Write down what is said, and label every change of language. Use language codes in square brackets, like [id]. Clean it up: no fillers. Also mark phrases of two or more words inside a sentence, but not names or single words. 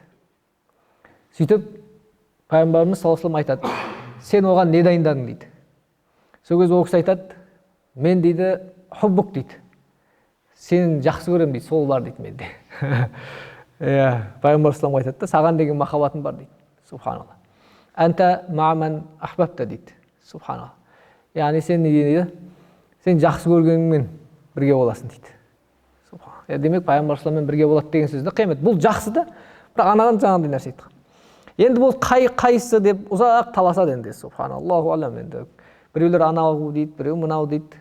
[kk] Сөйтіп пайғамбарымыз саллаллаху айтады, сен оған не дайындадың дейді. Сол кезде ол кісі айтады, мен дейді хуббук дейді. Сен жақсы көрем дейді, сол бар дейді менде. Пайғамбар саллаллаху айтады да, саған деген махаббатым бар дейді. Субханалла. [ar] أنت مع من أحببت дейді. [kk] Субханалла. Яғни сен не дейді? Сен жақсы көргеніңмен бірге боласың дейді. Субханалла. Демек пайғамбар саллаллаху бірге болады деген сөзді қиямет. Бұл жақсы да, бірақ анаған жаңағыдай нәрсе айтқан. Енді бұл қайсы деп ұзақ таласады енді. [ar] سبحان الله أعلم [kk] енді. Біреулер анау дейді, біреу мынау дейді.